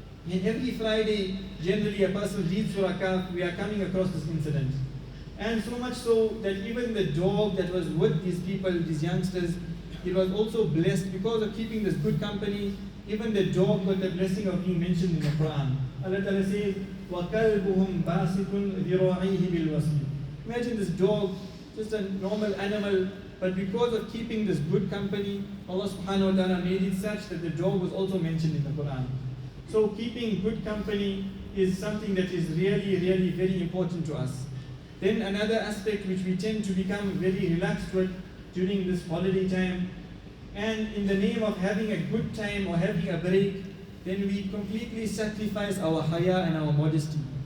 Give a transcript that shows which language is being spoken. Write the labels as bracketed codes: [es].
[en] And every Friday, generally a person reads Surah Kahf, we are coming across this incident. And so much so that even the dog that was with these people, these youngsters, it was also blessed because of keeping this good company. Even the dog got the blessing of being mentioned in the Quran. Allah Ta'ala says, [ar] وَكَلْبُهُمْ بَاسِطٌ ذِرَاعِهِ بِالْوَصْلِ. [en] Imagine this dog, just a normal animal, but because of keeping this good company, Allah subhanahu wa ta'ala made it such that the dog was also mentioned in the Quran. So keeping good company is something that is really, really very important to us. Then another aspect which we tend to become very relaxed with during this holiday time, and in the name of having a good time or having a break, then we completely sacrifice our haya and our modesty.